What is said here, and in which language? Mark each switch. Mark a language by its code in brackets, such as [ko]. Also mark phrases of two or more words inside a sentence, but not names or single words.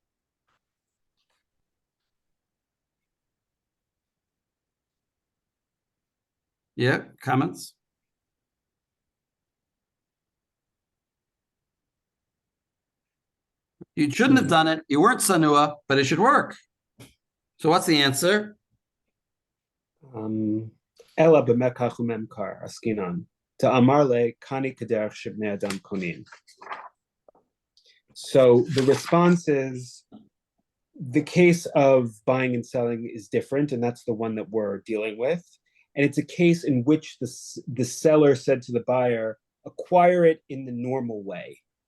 [en] Yeah, comments? You shouldn't have done it. You weren't sanua, but it should work. So what's the answer? [arc] Ela b'mekach u'memkar askinan ta'amar le kani kaderech shebnei adam konin. [en] So the response is the case of buying and selling is different, and that's the one that we're dealing with. And it's a case in which the seller said to the buyer, acquire it in the normal way.